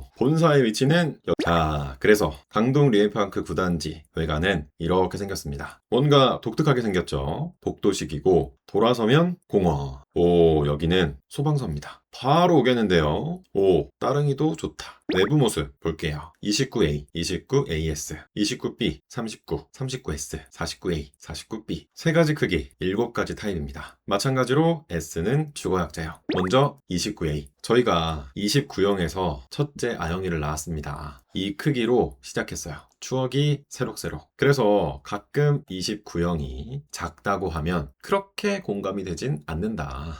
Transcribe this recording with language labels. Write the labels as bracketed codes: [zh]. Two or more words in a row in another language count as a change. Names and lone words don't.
[ko] 본사의 위치는 자, 그래서 강동 리에파크 9단지 외관은 이렇게 생겼습니다. 뭔가 독특하게 생겼죠. 복도식이고 돌아서면 공원. 오, 여기는 소방서입니다. 바로 오겠는데요. 오, 따릉이도 좋다. 내부 모습 볼게요. 29A, 29AS, 29B, 39, 39S, 49A, 49B. 세 가지 크기, 7가지 타입입니다. 마찬가지로 S는 주거약자형. 먼저 29A. 저희가 29형에서 첫째 아영이를 낳았습니다. 이 크기로 시작했어요. 추억이 새록새록. 그래서 가끔 29형이 작다고 하면 그렇게 공감이 되진 않는다.